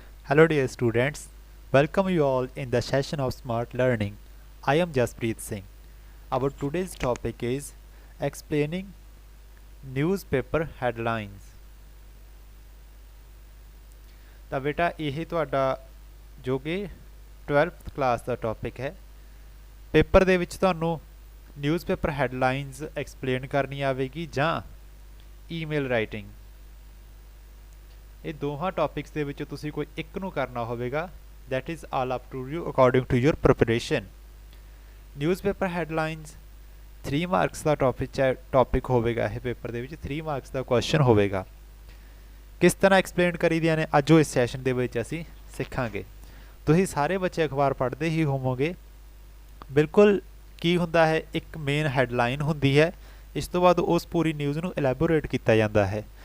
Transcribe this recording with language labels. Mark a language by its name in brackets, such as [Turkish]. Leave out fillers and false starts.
[English] Hello dear students, welcome you all in the session of Smart Learning. I am Jaspreet Singh. Our today's topic is explaining newspaper headlines. [Punjabi] ਤਾਂ ਬੇਟਾ ਇਹ ਤੁਹਾਡਾ ਜੋ ਕਿ 12th class ਦਾ topic ਹੈ। Paper ਦੇ ਵਿੱਚ ਤੁਹਾਨੂੰ ਨਿਊਜ਼ਪੇਪਰ ਹੈਡਲਾਈਨਸ ਐਕਸਪਲੇਨ ਕਰਨੀ ਆਵੇਗੀ ਜਾਂ ਈਮੇਲ ਰਾਈਟਿੰਗ। ਇਹ ਦੋਹਾਂ ਟੌਪਿਕਸ ਦੇ ਵਿੱਚੋਂ ਤੁਸੀਂ ਕੋਈ ਇੱਕ ਨੂੰ ਕਰਨਾ ਹੋਵੇਗਾ। [English] that is all up to you according to your preparation. [Punjabi] Newspaper headlines 3 marks ਦਾ topic ਹੋਵੇਗਾ। ਇਹ ਪੇਪਰ ਦੇ ਵਿੱਚ 3 ਮਾਰਕਸ ਦਾ ਕੁਐਸਚਨ ਹੋਵੇਗਾ। ਕਿਸ ਤਰ੍ਹਾਂ ਐਕਸਪਲੇਨ ਕਰੀਦੀਆਂ ਨੇ ਅੱਜ ਇਸ ਸੈਸ਼ਨ ਦੇ ਵਿੱਚ ਅਸੀਂ ਸਿੱਖਾਂਗੇ। ਤੁਸੀਂ ਸਾਰੇ ਬੱਚੇ ਅਖਬਾਰ ਪੜ੍ਹਦੇ ਹੀ ਹੋਵੋਗੇ। ਬਿਲਕੁਲ ਕੀ ਹੁੰਦਾ ਹੈ, ਇੱਕ ਮੇਨ ਹੈਡਲਾਈਨ ਹੁੰਦੀ ਹੈ, ਇਸ ਤੋਂ ਬਾਅਦ ਉਸ ਪੂਰੀ ਨਿਊਜ਼ ਨੂੰ ਐਲੈਬੋਰੇਟ ਕੀਤਾ ਜਾਂਦਾ ਹੈ।